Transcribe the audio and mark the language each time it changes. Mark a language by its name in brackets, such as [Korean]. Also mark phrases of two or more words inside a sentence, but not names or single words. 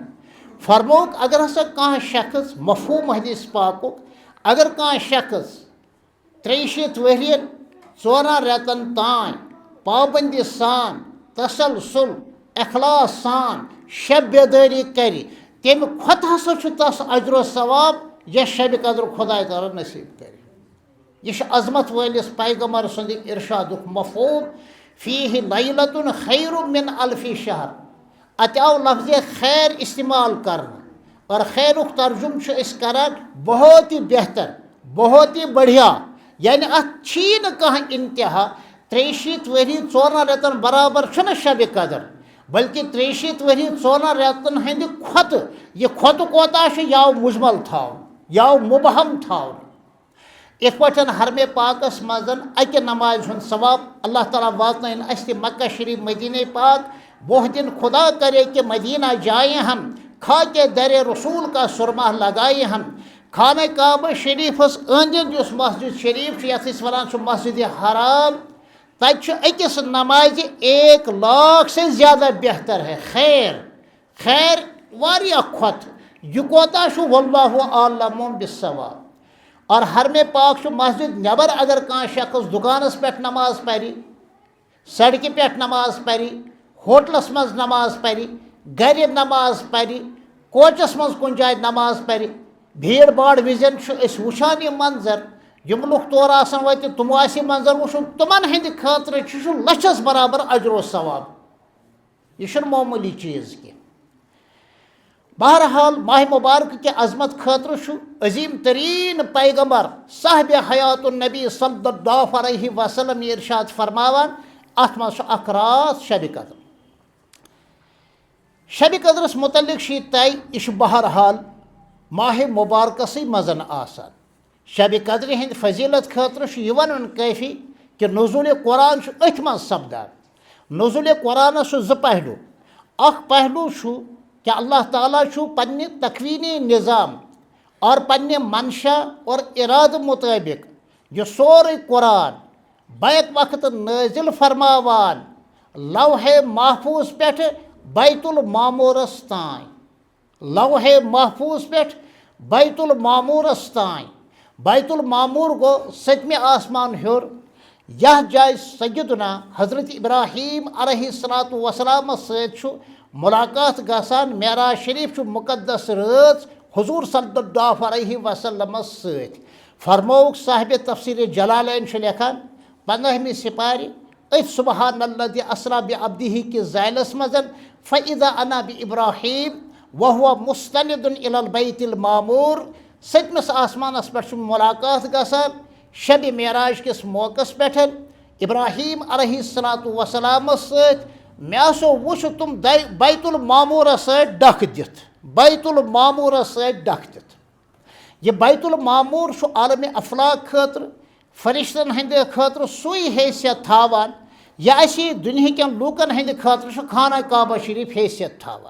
[Kashmiri] فرمووُکھ اگر ہسا کانٛہہ شخص مفہوٗم حدیث پاکُک، اگر کانٛہہ شخص 63 ؤرین 4 رٮ۪تن تام پابندی سان، تسلسل، اخلاص سان شب بیدٲری کرِ، تمہِ کھۄتہٕ ہسا چھُ تس اجر و ثواب یۄس شبِ قدر خۄداے تعالیٰ نصیٖب کرِ۔ یہ چھُ عظمت وٲلِس پیغمبر سُنٛد ارشادُک مفہوٗم، [Arabic] فیٖہِ لیلۃ خیر من الف شہر۔ [Kashmiri] اتہِ آو لفظِ خیر استعمال کرنہٕ، اور خیرُک ترجُمہٕ چھِ أسۍ کران [Urdu] بہت ہی بہتر، بہت ہی بڑھیا، [Kashmiri] یعنی اتھ چھی نہٕ کانٛہہ انتہا۔ 63 ؤری 4 رٮ۪تن برابر چھُنہٕ شبِ قدر، بلکہ 63 ؤری 4 رٮ۪تن ہٕنٛدِ کھۄتہٕ، یہِ کھۄتہٕ کوتاہ چھُ، یہِ آو مُجمل تھاونہٕ، یہِ آو مُبہم تھاونہٕ۔ یِتھ پٲٹھۍ حرمِ پاکس منٛز اکہِ نمازِ ہُنٛد ثواب اللہ تعالیٰ واتنٲیِن اَسہِ تہِ مکہ شریف مدینہ پاک۔ [Urdu] وہ دن خدا کرے کہ مدینہ جائیں ہم، خاکے در رسول کا سرما لگائیں ہم۔ [Kashmiri] خانہ کعبہ شریفس أنٛدۍ أنٛدۍ یُس مسجد شریف چھُ، یتھ أسۍ وَنان چھُ مسجدِ حرام، تتہِ چھُ أکِس نمازِ 1 لاکھ [Urdu] سے زیادہ بہتر ہے [Kashmiri] خیر، خیر واریاہ کھۄتہٕ، یہِ کوتاہ چھُ [Arabic] واللہ عالم بالصواب۔ [Kashmiri] اور حرمِ پاک چھُ مسجد نٮ۪بر اگر کانٛہہ شخص دُکانس پٮ۪ٹھ نماز پرِ، سڑکہِ پٮ۪ٹھ نماز پرِ، ہوٹلس منٛز نماز پرِ، گرِ نماز پرِ، کوچس منٛز کُنہِ جایہِ نماز پرِ، بھیڑ باڑ وِزٮ۪ن چھُ أسۍ وٕچھان یہِ منظر، یِم لُکھ تورٕ آسان وٲتِتھ تِمو آسہِ یہِ منظر وٕچھُن، تِمن ہٕنٛدِ خٲطرٕ چھُ لچھس برابر اجر و ثواب۔ یہِ چھُنہٕ معموٗلی چیٖز کینٛہہ۔ بہرحال ماہ مبارک کہِ عظمت خٲطرٕ چھُ عظیٖم تریٖن پیغمبر صاحبِ حیات النبی [Arabic] صلی اللہ علیہ وسلم [Kashmiri] یہِ ارشاد فرماوان، اتھ منٛز چھُ اکھ راتھ شبِ قدر۔ شبِ قدرس متعلق چھُ یہِ طے، یہِ چھُ بہرحال ماہ مبارکسٕے منٛز آسان۔ شبِ قدرِ ہٕنٛدِ فضیٖلت خٲطرٕ چھُ یہِ ونُن کٲفی کہِ نزولِ قرآن چھُ أتھۍ منٛز سپدان۔ نزولِ قرآنس چھُ 2 پہلوٗ۔ اکھ پہلوٗ چھُ کہ اللہ تعالیٰ چھُ پننہِ تکوینی نظام اور پننہِ منشا اور ارادٕ مطٲبق یہِ سورُے قرآن بیک وقتہٕ نٲزِل فرماوان لوحے محفوظ پٮ۪ٹھٕ بیت المعموٗرس تام، لوحے محفوظ پٮ۪ٹھ بیت المعموٗرس تام۔ بیت المعموٗر گوٚو 7مہِ آسمان ہیوٚر، یتھ جایہِ سیدنا حضرت ابراہیم [Arabic] علیہ الصلوۃ والسلامس [Kashmiri] سۭتۍ چھُ ملاقات گژھان۔ معراج شریف چھُ مقدس رٲژ حضوٗر [Arabic] صلی اللہ علیہ وسلمس [Kashmiri] سۭتۍ۔ فرمووُکھ صاحبِ تفسیٖرِ جلالین چھُ لیکھان 15مہِ سپارِ أتھۍ [Arabic] سبحان الذی اسرا بعبدہ [Kashmiri] کِس ذیلس منٛز، [Arabic] فاذا انا بابراہیم وہو مستند الی البیت المعمور۔ [Kashmiri] 7مِس آسمانس پٮ۪ٹھ چھُ ملاقات گژھان شبِ معراج کِس موقعس پٮ۪ٹھ ابراہیم [Arabic] علیہ الصلوۃ والسلامس [Kashmiri] سۭتۍ۔ مےٚ ہسا وُچھ تِم بیت المعموٗرس سۭتۍ ڈکھ دِتھ، بیت المعموٗرس سۭتۍ ڈکھ دِتھ۔ یہِ بیت المعموٗر چھُ عالمِ افلاق خٲطرٕ، فرشتن ہٕنٛدِ خٲطرٕ سُے حیثیت تھاوان، یہِ اَسہِ دُنہِکٮ۪ن لوٗکن ہٕنٛدِ خٲطرٕ چھُ خانہ کعبہ شریف حیثیت تھاوان۔